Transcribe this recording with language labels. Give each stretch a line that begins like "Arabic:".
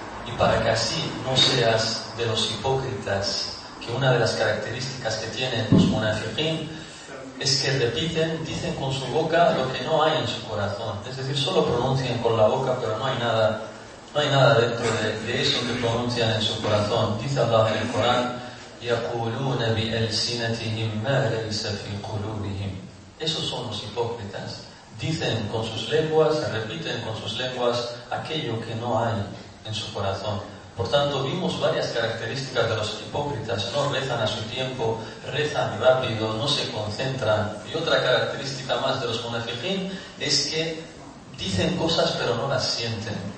Spanish: Y para que así no seas de los hipócritas, que una de las características que tienen los munafiqin es que repiten, dicen con su boca lo que no hay en su corazón. Es decir, solo pronuncian con la boca, pero no hay nada, no hay nada dentro de eso que pronuncian en su corazón. Dice Allah en el Corán,
Arabic: يَقُولُونَ بِأَلْسِنَتِهِمْ مَا لَيْسَ فِي قُلُوبِهِمْ.
Spanish: Esos son los hipócritas. Dicen con sus lenguas, repiten con sus lenguas aquello que no hay en su corazón. Por tanto, vimos varias características de los hipócritas. No rezan a su tiempo, rezan rápido, no se concentran. Y otra característica más de los munafiqin es que dicen cosas pero no las sienten.